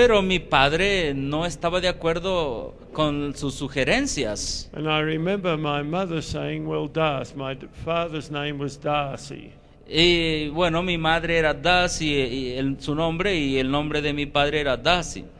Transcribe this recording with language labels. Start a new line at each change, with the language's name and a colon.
Spanish: Pero mi padre no estaba de acuerdo con sus sugerencias.
English: And I remember my mother saying, well, Darcy, my father's name was Darcy.
Spanish: Y bueno, mi madre era Darcy, su nombre, y el nombre de mi padre era Darcy.